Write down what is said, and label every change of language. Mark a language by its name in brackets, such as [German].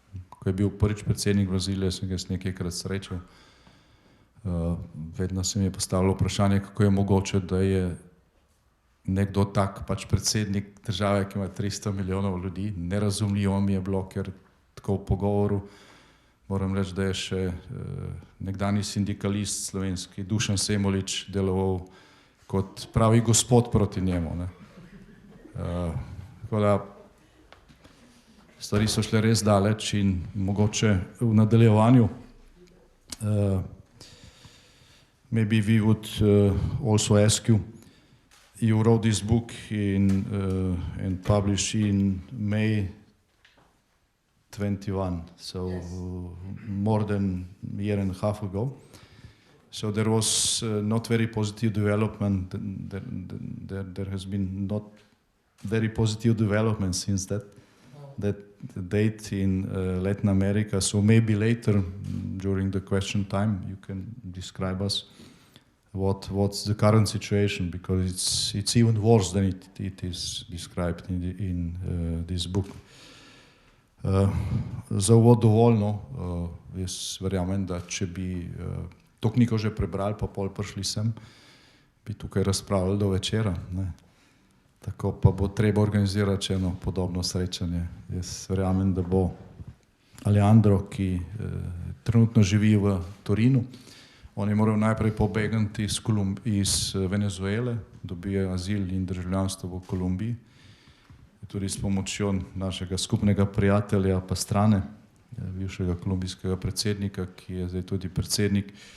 [Slovenian] Ko je bil prvič predsednik Brazilije, sem ga nekajkrat srečal. Vedno se mi je postavilo vprašanje, kako je mogoče, da je nekdo tak pač predsednik države, ki ima 300 milijonov ljudi. Nerazumljivo mi je bilo, ker tako v pogovoru moram reči, da je še nekdanji sindikalist slovenski Dušan Semolič deloval kot pravi gospod proti njemu. Tako da stvari so šle res daleč in mogoče v nadaljevanju [English] maybe we would also ask you, you wrote this book and published in May 21, so more than a year and a half ago. So there was not very positive development, there has been not very positive development since that date in Latin America. So maybe later, during the question time, you can describe us what's the current situation, because it's even worse than it is described in this book. [Slovenian] Za uvod dovoljno, jaz verjamem, da če bi to knjigo že prebrali, pa pol prišli sem, bi tukaj razpravljali do večera. Tako pa bo treba organizirati še eno podobno srečanje. Jaz verjamem, da bo Alejandro, ki trenutno živi v Torinu, on je moral najprej pobegniti iz Venezuele, dobil azil in državljanstvo v Kolumbiji, tudi s pomočjo našega skupnega prijatelja Pastrane, bivšega kolumbijskega predsednika, ki je zdaj tudi predsednik